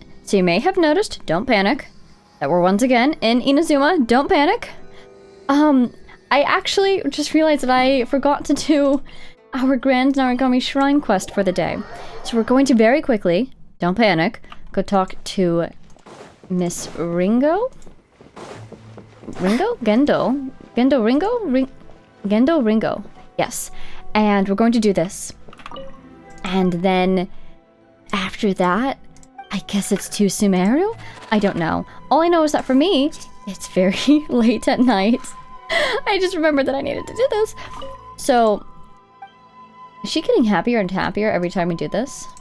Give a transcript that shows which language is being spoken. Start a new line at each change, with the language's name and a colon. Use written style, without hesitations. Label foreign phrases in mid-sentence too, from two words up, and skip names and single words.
English: So you may have noticed, don't panic, that we're once again in Inazuma. Don't panic. I actually just realized that I forgot to do our Grand Narigami Shrine quest for the day. So we're going to very quickly, don't panic, go talk to Miss Ringo? Ringo? Gendo? Gendo Ringo? Gendo Ringo. Yes. And we're going to do this. And then after that, I guess it's to Sumeru? I don't know. All I know is that for me, it's very late at night. I just remembered that I needed to do this. So, is she getting happier and happier every time we do this?